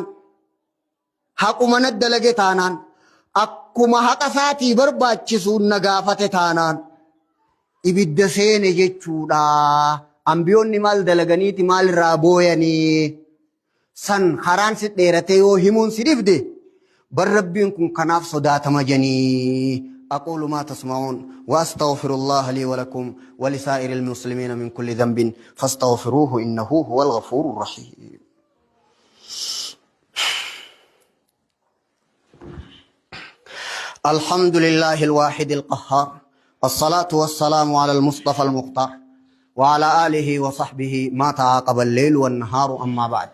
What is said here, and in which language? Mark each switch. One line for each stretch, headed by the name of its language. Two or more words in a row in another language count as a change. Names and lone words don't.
Oromo: Haqumanat dalage taanaan. Akkuma haqa isaatii barbaachisuun na gaafate taanaan. Ibidda seene jechuudha. Ambiyoonni maal dalaganiiti maal irraa booyanii. San haraan si dheeratee yoo himuun si dhibde. Bar rabbiin kun kanaaf sodaatama janii.
Arabic: أقول ما تسمعون وأستغفر الله لي ولكم ولسائر المسلمين من كل ذنب فاستغفروه إنه هو الغفور الرحيم. الحمد لله الواحد القهار الصلاة والسلام على المصطفى المختار وعلى آله وصحبه ما تعاقب الليل والنهار أما بعد.